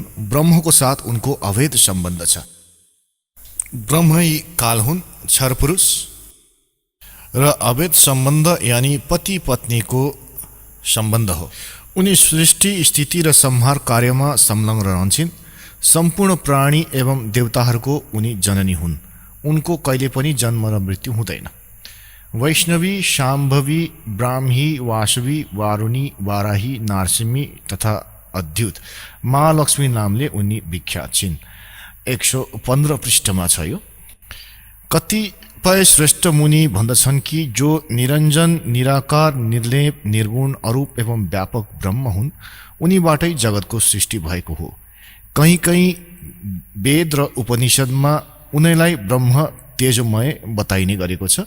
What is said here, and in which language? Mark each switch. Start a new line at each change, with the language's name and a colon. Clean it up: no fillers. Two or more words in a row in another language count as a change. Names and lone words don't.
Nepali: ब्रह्मको साथ उनको अभेद सम्बन्ध छ। ब्रह्म यी काल हुन्, क्षर पुरुष, र अभेद सम्बन्ध यानी पति पत्नीको सम्बन्ध हो। उनी सृष्टि, स्थिति र संहार कार्यमा संलग्न रहन्छन्। सम्पूर्ण प्राणी एवं देवताहरूको उनी जननी हुन्। उनको कहिले पनि जन्म र मृत्यु हुँदैन। वैष्णवी, शाम्भवी, ब्राह्मी, वासवी, वारुणी, वाराही, नारसिंही तथा अद्युत महालक्ष्मी नामले उनी विख्यात छिन्। 115 पृष्ठमा छ यो। कतिपय श्रेष्ठ मुनि भन्दछन् कि जो निरञ्जन, निराकार, निर्लेप, निर्गुण, अरूप एवं व्यापक ब्रह्म हुन्, उनीबाटै जगतको सृष्टि भएको हो। कहीँ कहीँ वेद र उपनिषदमा उनीलाई ब्रह्म तेजोमय बताइने गरेको छ।